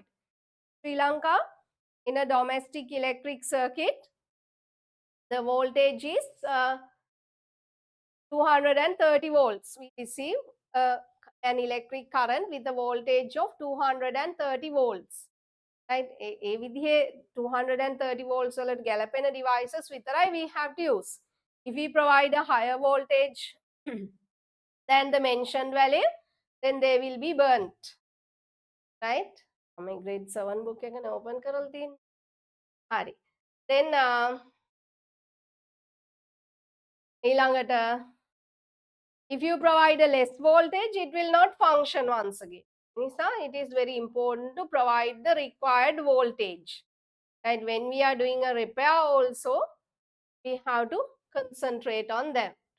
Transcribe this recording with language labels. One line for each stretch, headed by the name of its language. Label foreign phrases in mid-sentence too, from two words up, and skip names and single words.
English: Sri Lanka, in a domestic electric circuit, the voltage is 230 volts. We receive an electric current with a voltage of 230 volts. Right?
Sinhala: ඒ විදිහේ 230 volts වලට ගැලපෙන devices විතරයි
English: we have to use. If we provide a higher voltage than the mentioned value, then they will be burnt. Right?
Sinhala: මම grade 7 book එක open කරලා තියෙන්නේ. හරි.
English: Then ඊළඟට if you provide a less voltage, it will not function once again. Nisa, it is very important to provide the required voltage. Right? When we are doing a repair also, we have to concentrate on them.